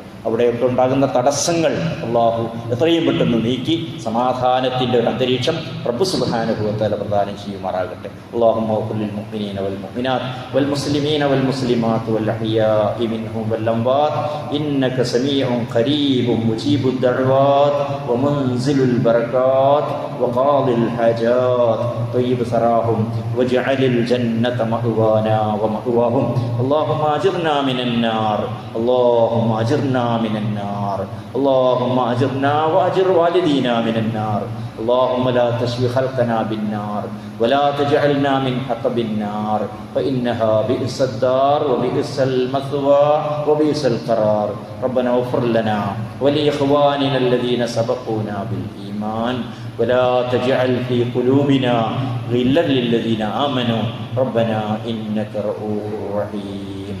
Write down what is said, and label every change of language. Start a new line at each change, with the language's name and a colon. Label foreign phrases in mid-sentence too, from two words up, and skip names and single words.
Malayalam: അവിടെയൊക്കെ ഉണ്ടാകുന്ന തടസ്സങ്ങൾ അള്ളാഹു എത്രയും പെട്ടെന്ന് നീക്കി സമാധാനത്തിൻ്റെ ഒരു അന്തരീക്ഷം റബ്ബ്
Arabic: سبحانه وتعالى
Malayalam: പ്രദാനം ചെയ്യുമാറാകട്ടെ.
Arabic: اللهم اغفر للمؤمنين والمؤمنات والمسلمين والمسلمات والأحياء منهم والأموات إنك سميع قريب مجيب الدعوات ومنزل البركات وقاضي الحاجات طيب ثراهم واجعل الجنة مأوانا ومأواهم اللهم أجرنا من النار اللهم أجرنا من النار اللهم أجرنا وأجر والدينا من النار اللهم لا تشوي خلقنا بالنار ولا تجعلنا من حطب النار فإنها بئس الدار وبئس المثوى وبئس القرار ربنا اغفر لنا ولإخواننا الذين سبقونا بالإيمان ولا تجعل في قلوبنا غلا للذين آمنوا ربنا إنك رؤوف رحيم.